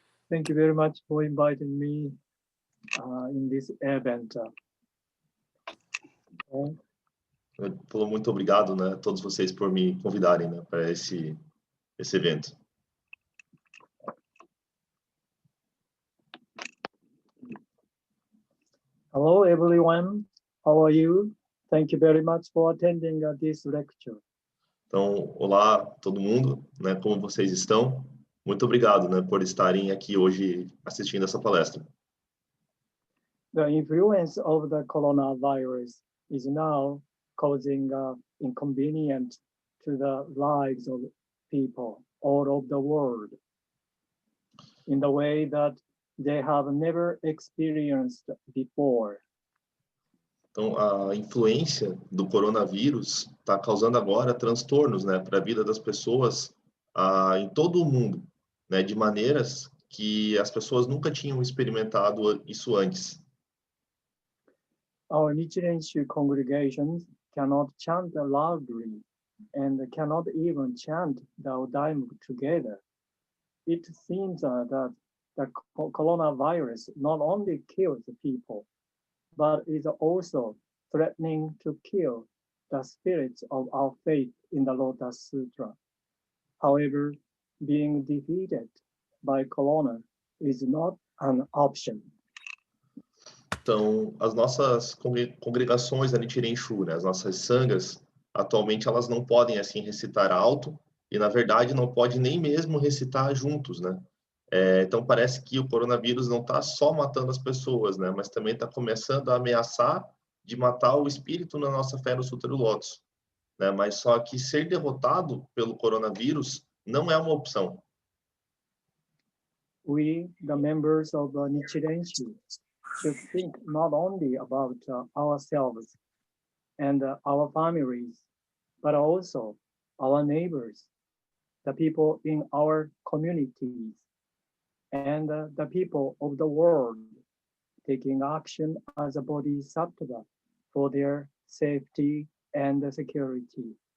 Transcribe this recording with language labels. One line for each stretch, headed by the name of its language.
English: Thank you very much for inviting me in this event.
Portuguese: Falou muito obrigado, né, a todos vocês por me convidarem, né, para esse evento.
English: Hello everyone, how are you? Thank you very much for attending this lecture.
Portuguese: Então, olá todo mundo, né, como vocês estão? Muito obrigado, né, por estarem aqui hoje assistindo essa palestra.
English: The influence of the coronavirus is now causing inconvenience to the lives of people all over the world in the way that they have never experienced before.
Portuguese: Então, a influência do coronavírus está causando agora transtornos, né, para a vida das pessoas em todo o mundo, né, de maneiras que as pessoas nunca tinham experimentado isso antes.
English: Our Nichiren Shu congregations cannot chant loudly and cannot even chant the Odaimoku together. It seems that the coronavirus not only kills people, but is also threatening to kill the spirits of our faith in the Lotus Sutra. However, being defeated by corona is not an option.
Portuguese: Então, as nossas congregações da Nichiren Shu, né, as nossas sangas, atualmente elas não podem assim recitar alto e na verdade não pode nem mesmo recitar juntos, né? Então parece que o coronavírus não está só matando as pessoas, né, mas também está começando a ameaçar de matar o espírito na nossa fé no Sutra do Lótus, né? Mas só que ser derrotado pelo coronavírus não é uma opção.
English: We, the members of Nichiren Shu, should think not only about ourselves and our families, but also our neighbors, the people in our communities, and the people of the world, taking action as a bodhisattva for their safety and security.